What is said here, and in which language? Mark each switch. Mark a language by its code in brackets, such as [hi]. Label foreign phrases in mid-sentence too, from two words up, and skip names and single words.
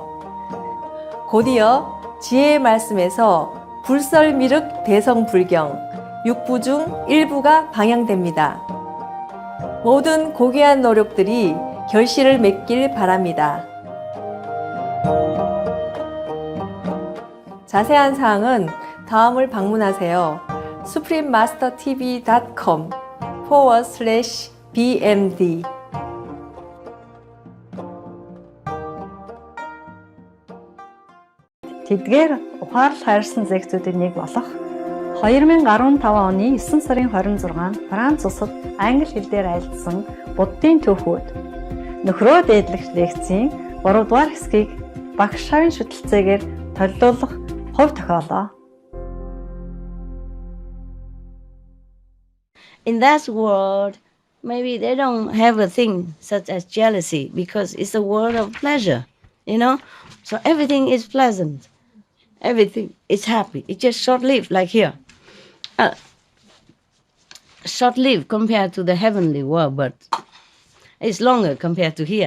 [ko] 곧이어 지혜의 말씀에서 불설미륵 대성불경 6부 중 1부가 방영됩니다. 모든 고귀한 노력들이 결실을 맺길 바랍니다. 자세한 사항은 다음을 방문하세요. suprememastertv.com/bmd [mn] Тэдгээр ухаарл хайрсан зэгцүүдийн нэг болох 2015 оны 9 сарын 26-нд Франц улсад англи хэл дээр айлдсан Буддын түүхүүд нөхрөө дээдлэх лекцийн 3 дугаар хэсгийг багш шавын шүтэлцээгээр төлөвлөх хувь тохиолоо. [en] In that world, maybe they don't have a thing such as jealousy because it's a world of pleasure, you know? So everything is pleasant. Everything is happy. It's just short-lived, like here. Short-lived compared to the heavenly world, but it's longer compared to here.